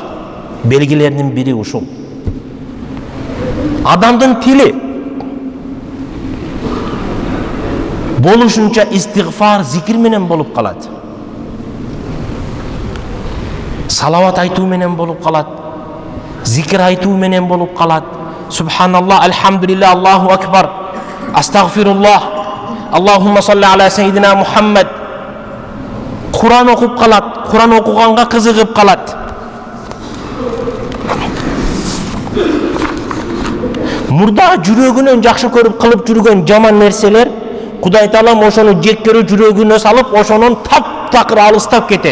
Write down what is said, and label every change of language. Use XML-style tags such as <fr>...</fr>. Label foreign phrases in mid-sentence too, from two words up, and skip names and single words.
<ky>Белгилеринин бири ушул. Адамдын тили болушунча истигфар, зикир менен болуп калат. Салават айтуу менен болуп калат. Зикир айтуу менен болуп калат.</ky> <ar>سبحان الله، الحمد لله، الله أكبر، أستغفر الله، اللهم صل على سيدنا محمد.</ar> <ky>Куран окуп калат. Куран окуганга кызыгып калат. Мурда жүрөгүнөн жакшы көрүп кылып жүргөн жаман нерселер Кудай Таалам ошону жек көрүү жүрөгүнө салып, ошонун таптакыр алыстап кетет.</ky>